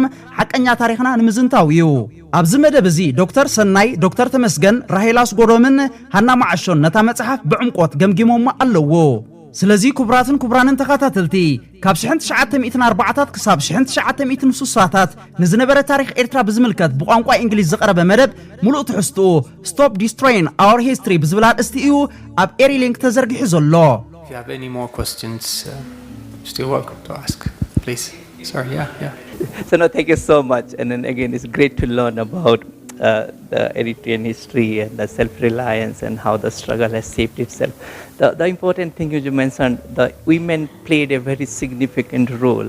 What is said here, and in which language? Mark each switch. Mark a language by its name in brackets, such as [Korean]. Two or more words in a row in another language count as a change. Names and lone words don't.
[Tigrinya] ሓቀኛ ታሪኽና ንምዝንታው እዩ ኣብዚ መደብ እዚ ዶክተር ሰናይ ዶክተር ተመስገን ራሄላስ ጎዶምን ሃና ማዓሾን ነታ መጽሓፍ ብዕምቆት ገምጊሞማ ኣለዎ ስለዚ ክቡራንን ተኸታተልቲ ካብ 1904 ክሳብ 1960ታት ንዝነበረ ታሪኽ ኤርትራ ብዝምልከት ብቋንቋ እንግሊዝ ዝቐረበ መደብ ሙሉእ ትሕዝትኡ Stop Destroying Our History ብዝብል ኣርእስቲ እዩ ኣብ ኤሪሊንክ ተዘርጊሑ ዘሎ [English] If you have any more questions, still welcome to ask. Please. Sorry, yeah. So no, thank you so much. And then again, it's great to learn about the Eritrean history and the self-reliance and how the struggle has shaped itself. The important thing you mentioned, the women played a very significant role.